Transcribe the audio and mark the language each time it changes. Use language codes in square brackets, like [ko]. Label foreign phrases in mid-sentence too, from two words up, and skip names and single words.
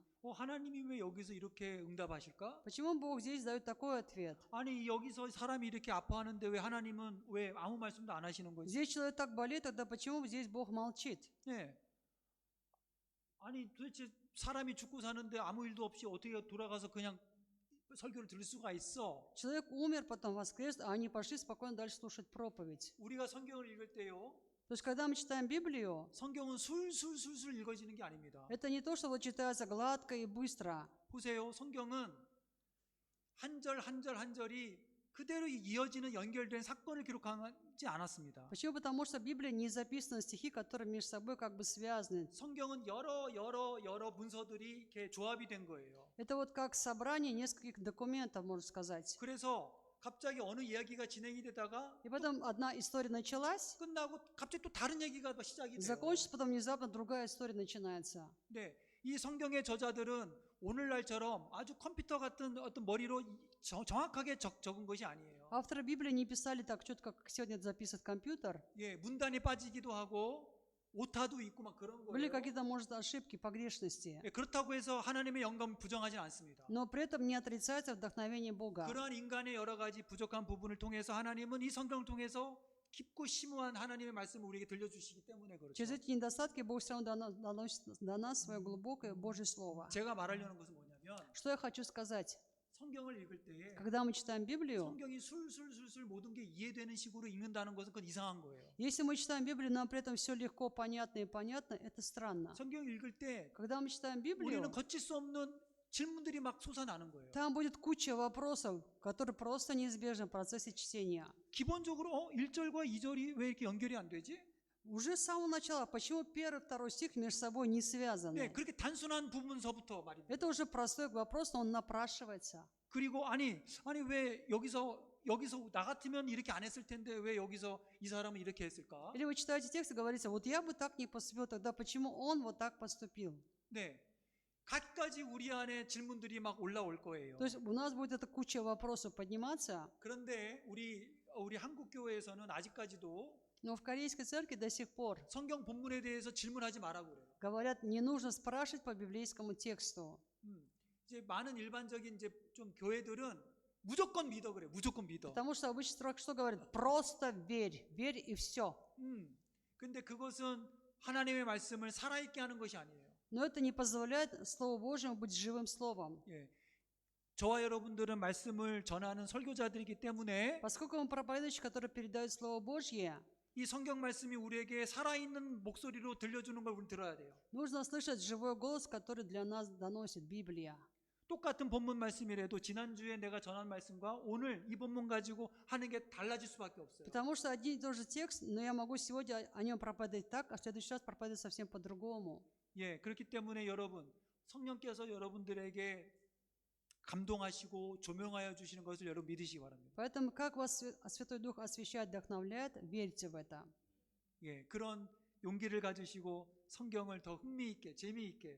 [ko] 하나님이 왜 여기서 이렇게 응답하실까? [ru] Почему Бог здесь дает такой ответ? [ko] 아니 여기서 사람이 이렇게 아파하는데 왜 하나님은 왜 아무 말씀도 안 하시는 거지? [ru] Здесь человек так болеет, тогда почему здесь Бог молчит? [ko] 네. 아니 도대체 사람이 죽고 사는데 아무 일도 없이 어떻게 돌아가서 그냥 설교를 들을 수가 있어? [ru] Человек умер, потом воскрес, а они пошли спокойно дальше слушать проповедь. [ko] 우리가 성경을 읽을 때요. [ru] То есть, когда мы читаем Библию, [ko] 성경은 술술술술 읽어지는 게 아닙니다. [ru] это не то, что вот читается гладко и быстро. [ko] 보세요. 성경은 한 절 한 절 한 절이 그대로 이어지는 연결된 사건을 기록하지 않았습니다. [ru] Почему? Потому что Библия не записаны стихи, которые между собой как бы связаны. [ko] 성경은 여러 문서들이 이렇게 조합이 된 거예요. [ru] Это вот как собрание нескольких документов, можно сказать. [ko] 그래서 갑자기 어느 이야기가 진행이 되다가 [ru] И потом одна история началась, [ko] 끝나고 갑자기 또 다른 얘기가 또 시작이 돼요. [ru] закончится, потом внезапно другая история начинается. [ko] 네, 이 성경의 저자들은 오늘날처럼 아주 컴퓨터 같은 어떤 머리로 정확하게 적은 것이 아니에요. [ru] Авторы Библии не писали так четко, как сегодня это записывает компьютер. [ko] 예, 문단이 빠지기도 하고 오타도 있고 막 그런 [ru] Были [ko] 거예요. [ru] какие-то, может, ошибки, погрешности. [ko] 예, 그렇다고 해서 하나님의 영감을 부정하지는 않습니다. [ru] Но при этом не отрицается вдохновение Бога. [ko] 그러한 인간의 여러 가지 부족한 부분을 통해서 하나님은 이 성경을 통해서 깊고 심오한 하나님의 말씀을 우리에게 들려주시기 때문에 그렇죠. [ru] Через эти недостатки Бог все равно доносит до нас свое глубокое Божье Слово. [ko] 제가 말하려는 것은 뭐냐면 [ru] Что я хочу сказать? [ko] 성경을 읽을 때에 [ru] Когда мы читаем Библию, [ko] 성경이 술술술술 모든 게 이해되는 식으로 읽는다는 것은 그건 이상한 거예요. [ru] если мы читаем Библию, но при этом все легко, понятно и понятно, это странно. [ko] 성경 읽을 때 [ru] Когда мы читаем Библию, [ko] 우리는 거칠 수 없는 질문들이 막 솟아나는 거예요. [ru] там будет куча вопросов, которые просто неизбежны в процессе чтения. [ko] 기본적으로 1절과 2절이 왜 이렇게 연결이 안 되지? [ru] Уже с самого начала, почему первый и второй стих между собой не [ko] 네, [ru] связаны? [ko] 그렇게 단순한 부분서부터 말입니다. [ru] Это уже простой вопрос, но он напрашивается. [ko] 그리고 아니 왜 여기서 나 같으면 이렇게 안 했을 텐데 왜 여기서 이 사람은 이렇게 했을까? [ru] Или вы читаете текст и говорите, вот я бы так не поступил, тогда почему он вот так поступил? [ko] 네, 갖가지 우리 안에 질문들이 막 올라올 거예요. [ru] То есть у нас будет эта куча вопросов подниматься, [ko] 그런데 우리 한국 교회에서는 아직까지도 [ru] но в корейской церкви до сих пор [ko] 성경 본문에 대해서 질문하지 말라고 그래요. [ru] говорят, не нужно спрашивать по библейскому тексту. [ko] 이제 많은 일반적인 이제 좀 교회들은 무조건 믿어 그래. 무조건 믿어. [ru] Потому что обычно строго что говорят? Просто верь, верь и все. [ko] 근데 그것은 하나님의 말씀을 살아있게 하는 것이 아니에요. [ru] Но это не позволяет Слову Божьему быть живым словом. [ko] 예. 저와 여러분들은 말씀을 전하는 설교자들이기 때문에 [ru] Поскольку мы проповедующие, которые передают Слово Божье, [ko] 이 성경 말씀이 우리에게 살아있는 목소리로 들려주는 걸 우리 들어야 돼요. [ru] нужно слышать живой голос, который для нас доносит Библия. [ko] 똑같은 본문 말씀이라도 지난주에 내가 전한 말씀과 오늘 이 본문 가지고 하는 게 달라질 수밖에 없어요. [ru] Потому что один и тот же текст, но я могу сегодня о нем проповедовать так, а в следующий раз проповедовать совсем по-другому. [ko] 예, 그렇기 때문에 여러분, 성령께서 여러분들에게 감동하시고 조명하여 주시는 것을 여러분 믿으시기 바랍니다. [ru] Поэтому, как вас Святой Дух освещает, вдохновляет, верьте в это. [ko] 예, 그런 용기를 가지시고 성경을 더 흥미있게 재미있게